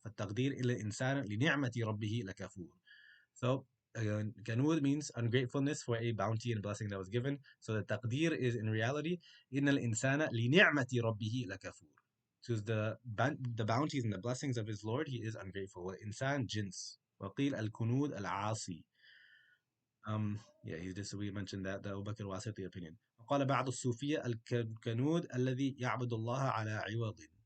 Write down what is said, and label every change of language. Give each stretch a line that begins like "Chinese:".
Arabic: فالتقدير إن الإنسان لنعمة ربه لكفور.
English: So Kanud means ungratefulness for a bounty and blessing that was given. So the taqdir is in reality
Arabic: إن الإنسان لنعمة ربه لكفور.
English: to the bounties and the blessings of his Lord, he is ungrateful.
Arabic: وَإِنسان جنس. وقيل الكنود العاصي.
English: Yeah, he just we mentioned that the Abu Bakr Wasiti opinion.
Arabic: وقال بعض الصوفية الكنود الذي يعبد الله على عوض.